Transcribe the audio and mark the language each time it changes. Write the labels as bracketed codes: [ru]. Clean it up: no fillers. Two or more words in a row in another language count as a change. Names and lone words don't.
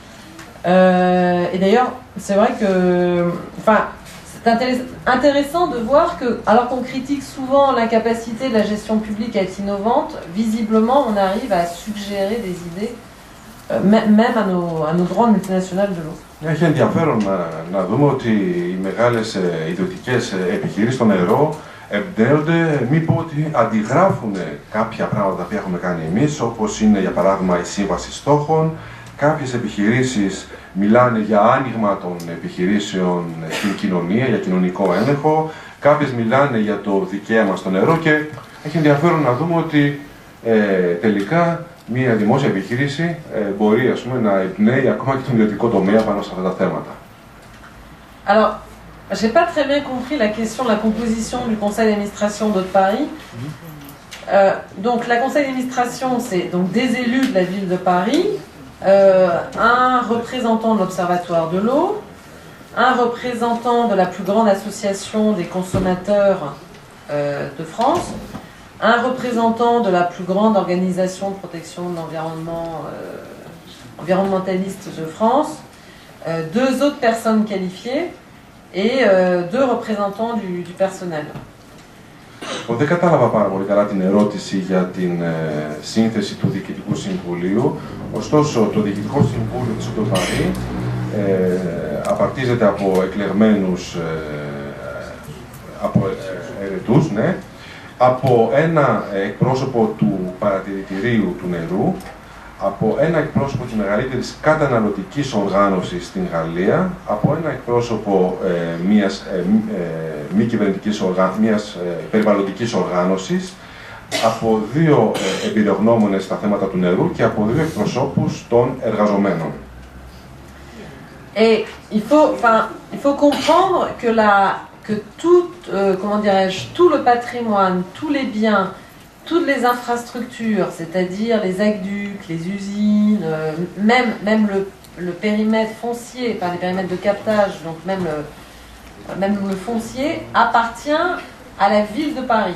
[fr] Et d'ailleurs, c'est vrai que, c'est intéressant de voir que, alors qu'on critique souvent l'incapacité de la gestion publique à être innovante, visiblement on arrive à suggérer des idées, même à nos grandes multinationales de l'eau. [el] Έχει ενδιαφέρον να δούμε ότι οι μεγάλες ιδιωτικές επιχειρήσεις στο νερό εμπνέονται, μην πω ότι αντιγράφουν κάποια πράγματα που έχουμε κάνει εμείς, όπως είναι για παράδειγμα η σύμβαση στόχων. Κάποιες επιχειρήσεις μιλάνε για άνοιγμα των επιχειρήσεων στην κοινωνία, για κοινωνικό έλεγχο. Κάποιες μιλάνε για το δικαίωμα στο νερό και έχει ενδιαφέρον να δούμε ότι τελικά μια δημόσια επιχείρηση μπορεί να εμπνέει ακόμα και τον ιδιωτικό τομέα πάνω σε αυτά τα θέματα. [fr] Alors, j'ai pas très bien compris la question de la composition du conseil d'administration d'Haute-Paris. Donc, la conseil d'administration, c'est donc des élus de la ville de Paris, un représentant de l'Observatoire de l'eau, un représentant de la plus grande association des consommateurs de France, un représentant de la plus grande organisation de protection de l'environnement environnementaliste de France, deux autres personnes qualifiées et deux représentants du personnel. [el] Δεν κατάλαβα πάρα πολύ καλά την ερώτηση για την σύνθεση του Διοικητικού Συμβουλίου. Ωστόσο, το Διοικητικό Συμβούλιο της Οντοπαρί απαρτίζεται από εκλεγμένους από ερετούς, ναι, από ένα εκπρόσωπο του παρατηρητηρίου του νερού, από ένα εκπρόσωπο της μεγαλύτερης καταναλωτικής οργάνωσης στην Γαλλία, από ένα εκπρόσωπο μιας περιβαλλοντικής οργάνωσης, από δύο εμπειρογνώμονες στα θέματα του νερού και από δύο εκπροσώπους των εργαζομένων. [fr] Et il faut comprendre que tout le patrimoine, tous les biens, toutes les infrastructures, c'est-à-dire les aqueducs, les usines, même le périmètre foncier, enfin les périmètres de captage, donc même le foncier, appartient à la ville de Paris.